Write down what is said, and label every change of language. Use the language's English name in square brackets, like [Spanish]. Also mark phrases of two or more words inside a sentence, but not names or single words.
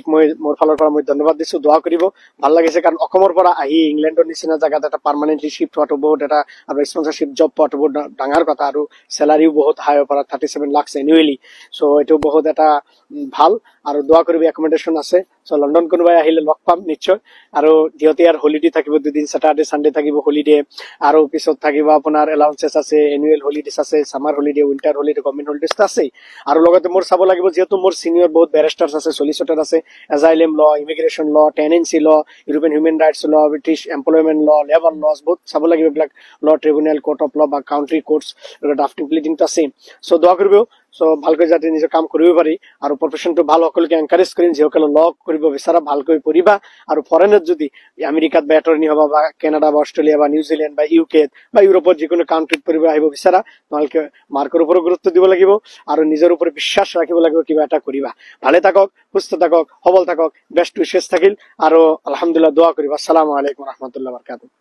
[Assamese] মই মোৰ ফালৰ পৰা মই ধন্যবাদ দিছো দোৱা কৰিব ভাল লাগিছে কাৰণ অসমৰ পৰা আহি ইংল্যান্ডৰ নিচিনা জায়গাত এটা [English] permanently shift [Assamese] হোৱাটো বহুত এটা আৰু [English] sponsorship job [Assamese] পোৱাটো বহুত ডাঙৰ কথা আৰু স্যালারিও বহুত হাই পৰা 37 লাখ এনুৱেলি সো এটো বহুত এটা ভাল আৰু দোৱা কৰিব একমোডেশন আছে সো লন্ডন কোনোবাই আহিলে লগ পাম নিশ্চয় আৰু দিহতে আর হলিডে থাকিব দুদিন [English] Saturday Sunday [Assamese] থাকিব হলিডে আৰু পিছত থাকিব আপোনাৰ এলাউন্সেস আছে [English] annual holidays [Assamese] আছে [English] summer holiday winter holiday government holidays [Assamese] আছে আৰু লগতে মোৰ চাব লাগিব যেহেতু মোৰ সিনিয়র বহুত ব্যারিস্টার্স আছে সলিসিটর আছে [English] asylum law immigration law tenancy law European human rights law British employment law labour laws [Assamese] বহুত চাব লাগিব এইবিলাক [English] law tribunal court of law [Assamese] বা [English] county courts drafting pleading [Assamese] তো আছে সো দোয়া কৰিব সো ভালকৈ যাতে নিজৰ কাম কৰিব পাৰি আৰু প্ৰফেশনটো ভাল সকলোকে এনকাৰেজ কৰিম যিসকলে ল কৰিব বিচাৰা ভালকৈ পঢ়িবা আৰু ফৰেনত যদি আমেৰিকাত বা এটৰ্নি হবা বা কানাডা বা অস্ট্রেলিয়া বা নিউজিল্যান্ড বা ইউকে বা ইউৰোপত যিকোনো কাউন্ট্রিত পঢ়িব আহিব বিচাৰা তোমালোকে মাৰ্কৰ ওপৰত গুৰুত্ব দিব লাগিব আৰু নিজৰ ওপৰত বিশ্বাস ৰাখিব লাগিব কিবা এটা কৰিবা ভালে থাকক সুস্থ থাকক সবল থাকক [English] best wishes [Assamese] থাকিল আৰু আলহামদুলিল্লাহ দোয়া কৰিবা [Arabic] السلام عليكم و رحمة الله و بركاته.